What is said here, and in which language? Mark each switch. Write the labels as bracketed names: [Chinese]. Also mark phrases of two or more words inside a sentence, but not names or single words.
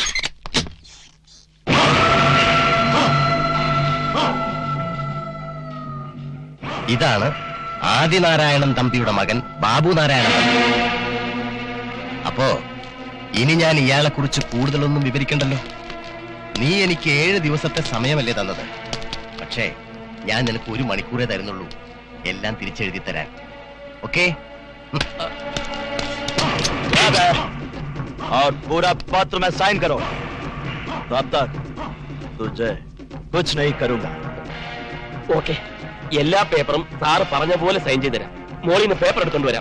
[Malayalam] ഇതാണ് ആദിനാരായണൻ തമ്പിയുടെ മകൻ ബാബു നാരായണൻ തമ്പി. അപ്പോ ഇനി ഞാൻ ഇയാളെ കുറിച്ച് കൂടുതലൊന്നും വിവരിക്കണ്ടല്ലോ. നീ എനിക്ക് 7 ദിവസത്തെ സമയമല്ലേ തന്നത്. പക്ഷേ ഞാൻ നിനക്ക് 1 മണിക്കൂറേ തരുന്നുള്ളൂ എല്ലാം തിരിച്ചെഴുതി തരാൻ. ഓക്കെ? [Hindi] और पूरा पत्र में साइन करो. तब तक तुझे कुछ नहीं करूंगा. [Malayalam] ഓക്കെ. എല്ലാ പേപ്പറും സാറ് പറഞ്ഞ പോലെ സൈൻ ചെയ്ത് തരാം. മോളിൽ നിന്ന് പേപ്പർ എടുത്തോണ്ട് വരാം.